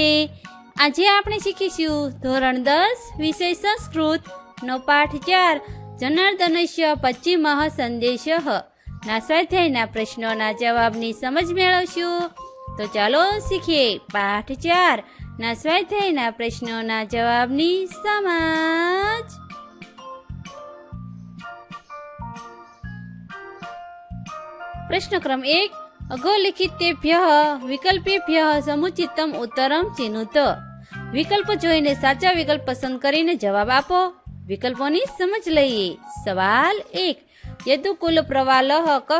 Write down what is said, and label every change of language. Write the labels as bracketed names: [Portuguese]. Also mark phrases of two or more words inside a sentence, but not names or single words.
[Gujarati] આજે આપણે શીખીશું ધોરણ 10 વિષય સંસ્કૃતનો પાઠ 4 જનાર્દનસ્ય પશ્ચિમઃ સંદેશઃ ના સ્વાધ્યાયના પ્રશ્નોના જવાબની સમજ મેળવશું. તો ચાલો શીખીએ પાઠ 4 ના સ્વાધ્યાયના પ્રશ્નોના જવાબની સમજ. [Sanskrit] प्रश्न क्रम 1 अधोलिखितेभ्यः विकल्पेभ्यः समुचितम उत्तरम चिनुत. [Gujarati] વિકલ્પ જોઈને સાચા વિકલ્પ પસંદ કરીને જવાબ આપો. વિકલ્પોની સમજ લઈએ. સવાલ 1 [Sanskrit] यदुकुल प्रवालः कः.